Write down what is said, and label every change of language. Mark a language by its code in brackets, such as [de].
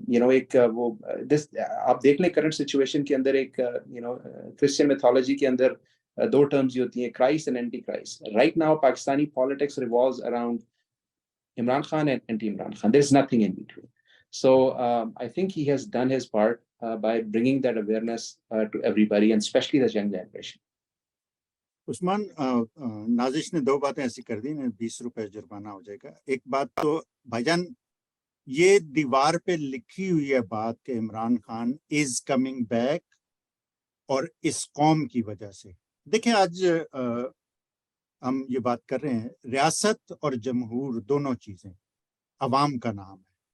[ur] ایک وہ آپ دیکھ لیں کرنٹ سچویشن کے اندر ایک کرسچن میتھولوجی کے اندر دو ٹرمز ہوتی ہیں, Christ and anti Christ. [en] Right now Pakistani politics revolves around Imran Khan and anti-Imran Khan. There is nothing in between. So I think he has done his part by bringing that awareness to everybody, and especially the young generation. [ur] عثمان, نازش نے دو باتیں ایسی کر دی, 20 روپے جرمانہ ہو جائے گا. ایک بات تو بھائی جان, یہ دیوار پہ لکھی ہوئی ہے بات کہ Imran Khan is coming back, اور اس قوم کی وجہ سے. دیکھیں آج ہم یہ بات کر رہے ہیں, ریاست اور جمہور دونوں چیزیں عوام کا نام ہے.